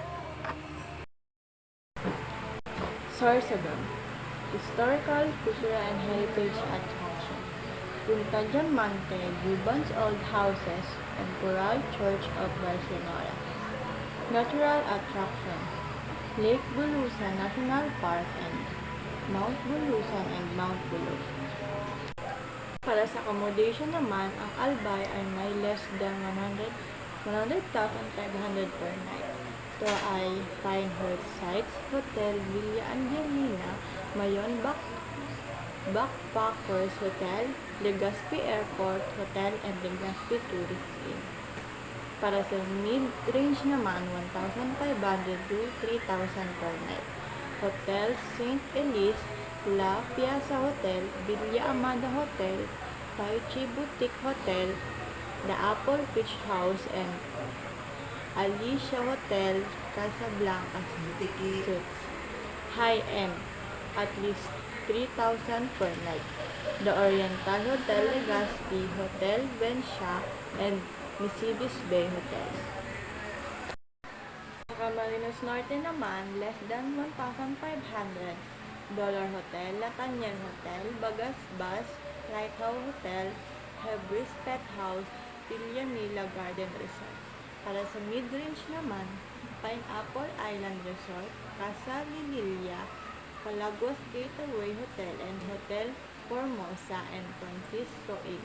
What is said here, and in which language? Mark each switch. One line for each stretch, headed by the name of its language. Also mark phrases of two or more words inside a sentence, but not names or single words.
English: Sorsogon, historical, cultural, and heritage attraction. Punta Diamante, Guban's Old Houses, and Coral Church of Barcelona. Natural attraction, Lake Bulusan National Park and Mount Bulusan and Mount Bulog.
Filipino: Para sa accommodation naman, ang Albay ay may
English: less than 100,500 per night.
Filipino: Ito ay Pinehurst Sites, Hotel Villa Angelina, Mayon Backpackers Hotel, Legazpi Airport Hotel, and Legazpi Tourist Inn. Para sa mid-range naman,
English: 1,500 to 3,000 per night.
Filipino: Hotel St. Elise, La Piazza Hotel, Villa Amada Hotel, Tai Chi Boutique Hotel, The Apple Beach House, and Alicia Hotel, Casablanca Suites.
English: High-end, at least 3,000 per night. The Oriental Hotel Legazpi, Hotel Vencia, and Nisibis Bay Hotels.
Filipino: Sa Camarines Norte naman,
English: less than 1,500. Dollar Hotel, Lataniel Hotel, Bagas Bus, Lighthouse Hotel, Hebris Pet House, Villanilla Garden Resort.
Filipino: Para sa mid-range naman, Pineapple Island Resort, Casa Lililia, Palagos Gateway Hotel, and Hotel Formosa and Francisco Inn.